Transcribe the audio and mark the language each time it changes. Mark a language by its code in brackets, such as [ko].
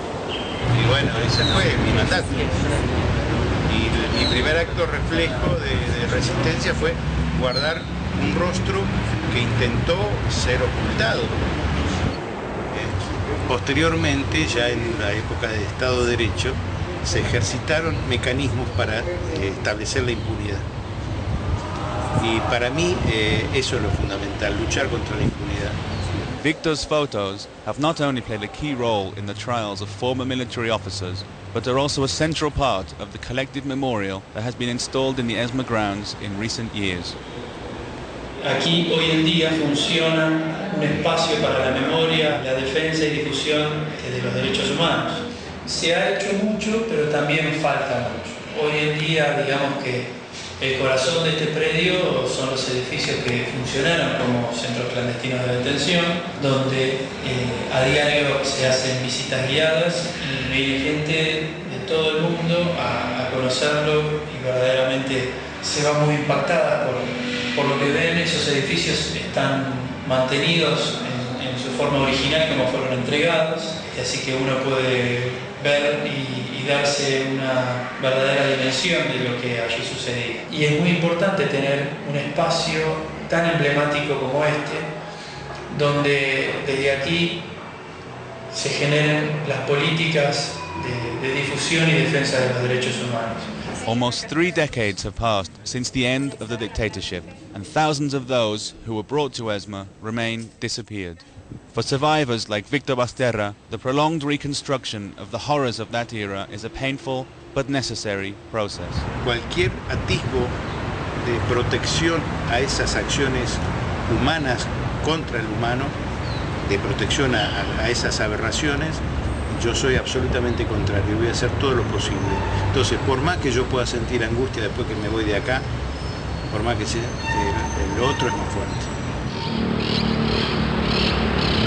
[es] Y bueno, ese fue mi mandato. Y mi primer acto reflejo de resistencia fue guardar un rostro que intentó ser ocultado. Posteriormente, ya en la época de Estado de Derecho, se ejercitaron mecanismos para establecer la impunidad. Y para mí eso es lo fundamental, luchar contra la impunidad. [en] Victor's photos have not only played a key role in the trials of former military officers, but are also a central part of the collective memorial that has been installed in the ESMA grounds in recent years. [es] Aquí hoy en día funciona un espacio para la memoria, la defensa y difusión de los derechos humanos. Se ha hecho mucho, pero también falta mucho. Hoy en día, digamos que el corazón de este predio son los edificios que funcionaron como centros clandestinos de detención, donde a diario se hacen visitas guiadas y viene gente de todo el mundo a conocerlo y verdaderamente se va muy impactada por lo que ven. Esos edificios están mantenidos en su forma original como fueron entregados, y así que uno puede ver y darse una verdadera dimensión de lo que allí sucedía. Y es muy importante tener un espacio tan emblemático como este, donde desde aquí se generen las políticas de difusión y defensa de los derechos humanos. [en] Almost 3 decades have passed since the end of the dictatorship, and thousands of those who were brought to ESMA remain disappeared. For survivors like Victor Basterra, the prolonged reconstruction of the horrors of that era is a painful but necessary process. [es] Cualquier atisbo de protección a esas acciones humanas contra el humano, de protección a esas aberraciones, yo soy absolutamente contrario, voy a hacer todo lo posible. Entonces, por más que yo pueda sentir angustia después que me voy de acá, por más que sea, el otro es más fuerte.